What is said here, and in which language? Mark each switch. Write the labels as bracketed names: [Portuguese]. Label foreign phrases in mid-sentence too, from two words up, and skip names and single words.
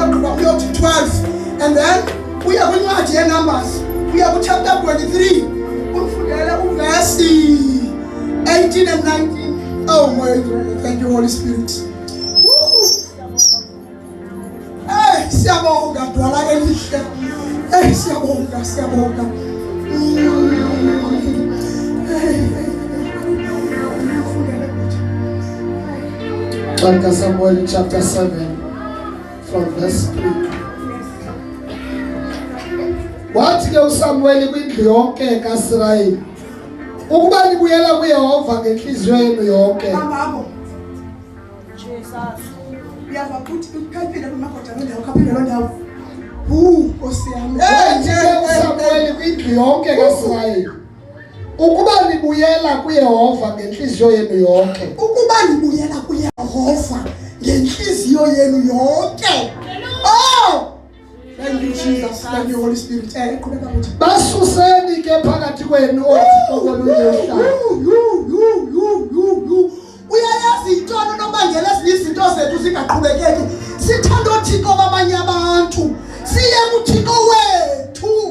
[Xhosa] uyothi 12 [English] and then [Xhosa] uya kwincwadi yeNumbers uya ku chapter 23 ufundele uverse 18 and 19. [English] Oh my God, thank you Holy Spirit. [Xhosa] Siyabonga dwala elihle. Siyabonga. [English] 1 Samuel chapter 7 from verse 3. [Xhosa] Wathi ke uSamuel kwindlu yonke kaIsrayeli ukuba nibuyela kuYehova ngenhliziyo yenu yonke. Mama. Jesus. Uyabakuthi ukhaphela kumagoda wena ukhaphela lo ndawo. Nkosiyami. Nje uSamuel kwindlu yonke kaIsrayeli ukuba nibuyela kuYehova ngenhliziyo yenu yonke. Ukuba nibuyela kuYehova ngenhliziyo yenu yonke. [English] Oh! Thank you Jesus. Thank you Holy Spirit. [Xhosa] Qhubeka futhi. Basuseni ke phakathi kwenu oThixo kolunye uhlanga. Uyayazi intoni nobangela izinto zethu zingaqhubekeki. Sithanda uThixo kwabanye abantu. Siye kuThixo wethu.